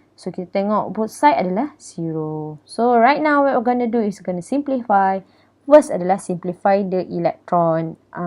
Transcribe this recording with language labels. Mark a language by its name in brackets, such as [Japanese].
[Malay] So kita tengok both side adalah 0. [English] So right now what we're gonna do is gonna simplify. First adalah simplify the electron.